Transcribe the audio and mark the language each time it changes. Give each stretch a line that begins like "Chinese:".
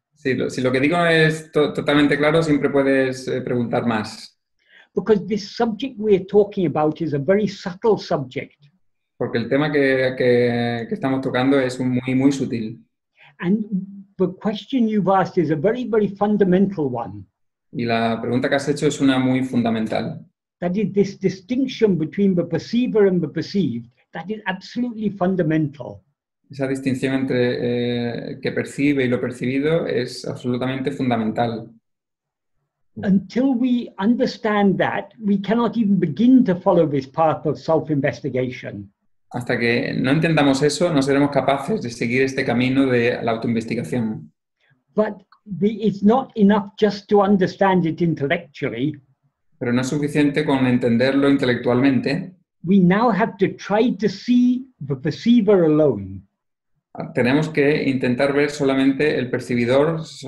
Spanish: Si lo que digo es totalmente claro, siempre puedes preguntar más.
English: Because this subject we're talking about is a very subtle subject.
Spanish: Porque el tema que estamos tocando es muy, muy sutil.
English: And the question you've asked is a very, very fundamental one.
Spanish: Y la pregunta que has hecho es una muy fundamental.
English: That is, this distinction between the perceiver and the perceived, that is absolutely fundamental.
Spanish: Esa distinción entre que percibe y lo percibido es absolutamente fundamental.
English: Until we understand that, we cannot even begin to follow this path of self-investigation.
Spanish: Hasta que no entendamos eso, no seremos capaces de seguir este camino de la autoinvestigación.
English: But it's not enough just to understand it intellectually.
Spanish: Pero no es suficiente con entenderlo intelectualmente.
English: We now have to try to see the perceiver alone.
Spanish: Tenemos que intentar ver solamente el percibidor.